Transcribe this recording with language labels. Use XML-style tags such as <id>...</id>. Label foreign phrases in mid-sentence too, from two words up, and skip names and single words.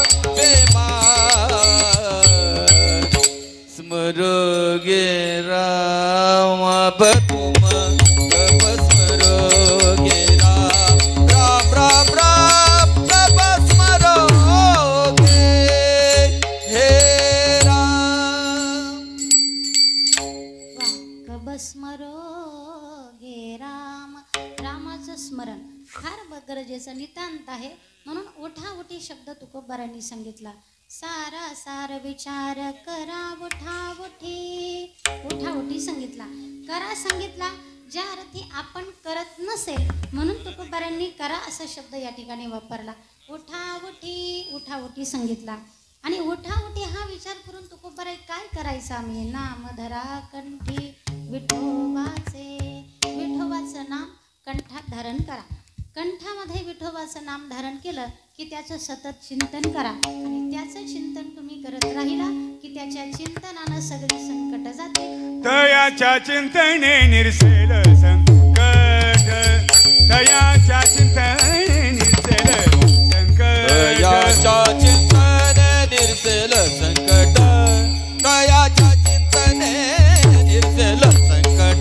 <hi>बेमान, स्मरोगे राम, अब तुम कब स्मरोगे राम, राम राम राम कब स्मरोगे हे राम. वा, कब स्मरोगे राम.</hi> <mr>रामाचं स्मरण फार गरजेचं नितांत आहे. म्हणून उठा उठी शब्द तुकोबारांनी सांगितला. सारा सार विचार करा उठा उठी. उठा उठी सांगितला, करा सांगितला. ज्या अर्थी आपण करत नसेल म्हणून तुकोबारांनी करा असा शब्द या ठिकाणी वापरला. उठा उठी सांगितला. आणि उठा उठी हा विचार करून तुकोबाराई काय करायचं, आम्ही नाम धरा कंठी विठोबाचे. विठोबाचं नाम कंठात धारण करा. कंठामध्ये विठोबाचं नाम धारण केलं की त्याचं सतत चिंतन करा. आणि त्याचं चिंतन तुम्ही करत राहिला की त्याच्या चिंतनानं सगळी संकट जाते. तयाच्या चिंतने निरसेल संकट, तयाच्या चिंतने निरसेल संकट, तयाच्या चिंतने निरसेल संकट, तयाच्या चिंतने निरसेल संकट,</mr>